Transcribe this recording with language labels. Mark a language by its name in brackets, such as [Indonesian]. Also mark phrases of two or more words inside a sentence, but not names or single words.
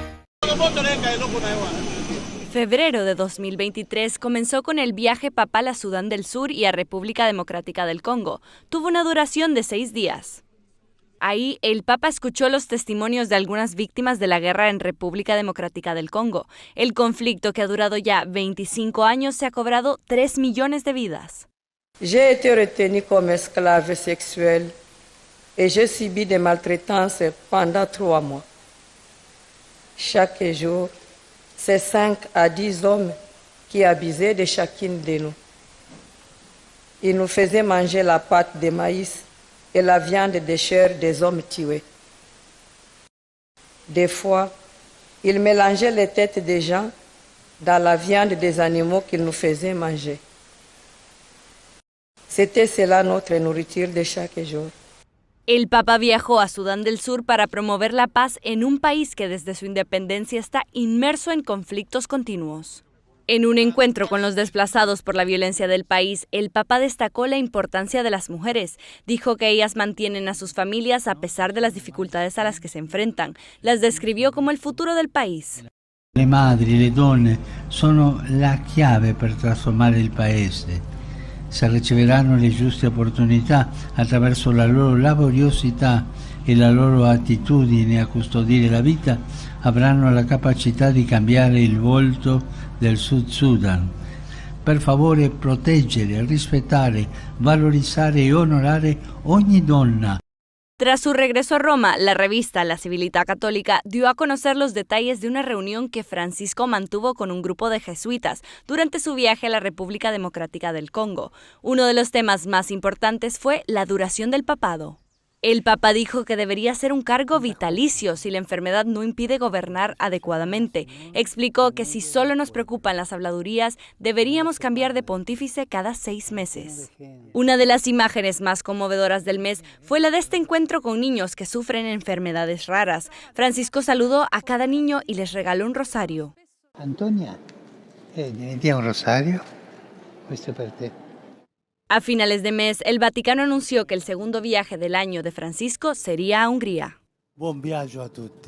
[Spanish] Febrero de 2023 comenzó con el viaje papal a Sudán del Sur y a República Democrática del Congo. Tuvo una duración de 6 días. Ahí, el Papa escuchó los testimonios de algunas víctimas de la guerra en República Democrática del Congo. El conflicto, que ha durado ya 25 años, se ha cobrado 3 millones de vidas. [French] J'ai été retenue comme esclave sexuelle et j'ai subi des maltraitances pendant 3 mois. Chaque jour, c'est 5 à 10 hommes qui abusaient de chacune de nous. Ils nous faisaient manger la pâte de maïs et la viande de chair des hommes tués. Des fois, ils mélangeaient les têtes des gens dans la viande des animaux qu'ils nous faisaient manger. C'était cela notre nourriture de chaque jour. [Spanish] El Papa viajó a Sudán del Sur para promover la paz en un país que desde su independencia está inmerso en conflictos continuos. En un encuentro con los desplazados por la violencia del país, el Papa destacó la importancia de las mujeres. Dijo que ellas mantienen a sus familias a pesar de las dificultades a las que se enfrentan. Las describió como el futuro del país. [Italian] Le madri, le donne sono la chiave per trasformare il paese. Se riceveranno le giuste opportunità attraverso la loro laboriosità e la loro attitudine a custodire la vita, avranno la capacità di cambiare il volto del Sud Sudan. Per favore, proteggere, rispettare, valorizzare e onorare ogni donna. [Spanish] Tras su regreso a Roma, la revista La Civiltà Católica dio a conocer los detalles de una reunión que Francisco mantuvo con un grupo de jesuitas durante su viaje a la República Democrática del Congo. Uno de los temas más importantes fue la duración del papado. El Papa dijo que debería ser un cargo vitalicio si la enfermedad no impide gobernar adecuadamente. Explicó que si solo nos preocupan las habladurías, deberíamos cambiar de pontífice cada 6 meses. Una de las imágenes más conmovedoras del mes fue la de este encuentro con niños que sufren enfermedades raras. Francisco saludó a cada niño y les regaló un rosario. [Italian] Antonia, diventi un rosario? Questo per te. [Spanish] A finales de mes, el Vaticano anunció que el segundo viaje del año de Francisco sería a Hungría. [Italian] Buon viaggio a tutti.